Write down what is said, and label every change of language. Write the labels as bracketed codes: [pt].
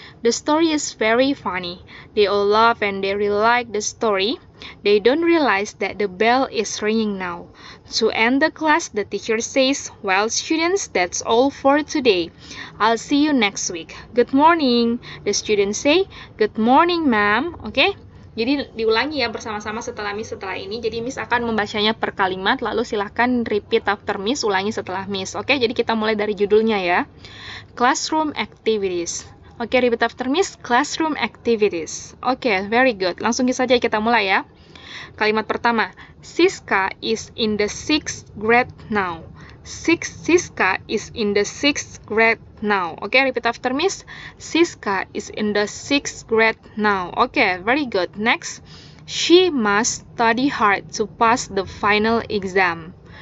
[en] The story is very funny. They all laugh and they really like the story. They don't realize that the bell is ringing now. To end the class, the teacher says, "Well, students, that's all for today. I'll see you next week. Good morning." The students say, "Good morning, ma'am." Oke? [id] Jadi diulangi ya bersama-sama setelah ini. Jadi Miss akan membacanya per kalimat, lalu silahkan [en] repeat after Miss, [id] ulangi setelah Miss. Oke, jadi kita mulai dari judulnya ya. [en] Classroom Activities. Oke, repeat after Miss. Classroom Activities. Oke, very good. [id] Langsung saja kita mulai ya. Kalimat pertama, [en] Siska is in the 6th grade now. Siska is in the 6th grade now. Okay, repeat after Miss. Siska is in the 6th grade now. Okay, very good. Next, she must study hard to pass the final exam.